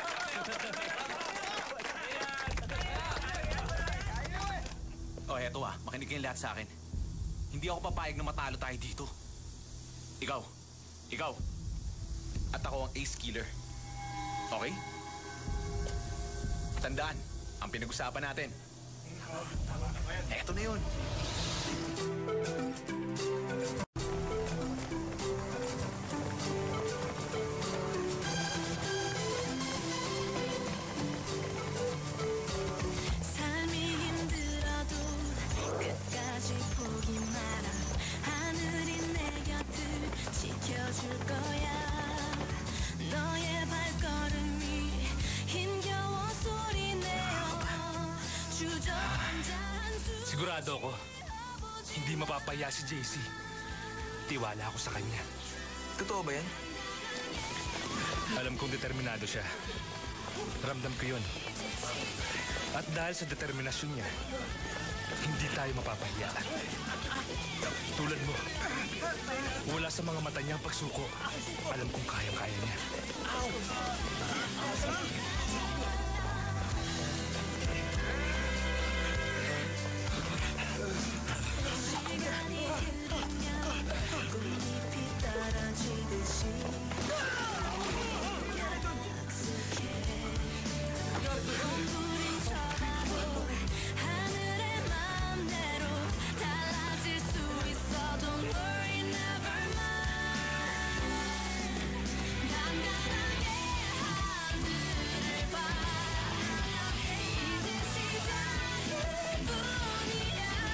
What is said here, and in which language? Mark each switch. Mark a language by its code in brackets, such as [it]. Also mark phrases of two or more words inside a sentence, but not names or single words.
[tl] Oh, eto makinig kayong lahat sa akin. Hindi ako papayag na matalo tayo dito. Ikaw. At ako ang [en] ace killer. [tl] Okay? Tandaan, ang pinag-usapan natin. Eto na yun. [ko] 삶이 힘들어도 끝까지 포기 마라 하늘이 내 곁을 지켜줄 거야 너의 발걸음이 힘겨워 소리내어 주저앉아 [tl] Sigurado ako, hindi mapapaya si JC. Tiwala ako sa kanya. Totoo ba yan? Alam kong determinado siya. Ramdam ko yun. At dahil sa determinasyon niya, hindi tayo mapapahiya. Tulad mo, wala sa mga mata niya ang pagsuko. Alam kong kayang-kaya niya. [ko] 꽃잎이 떨어지듯이 헛구름 쳐다도 하늘의 맘대로 달라질 수 있어 [en] Don't worry never mind [ko] 단단하게 하늘을 바라 이제 시작뿐이야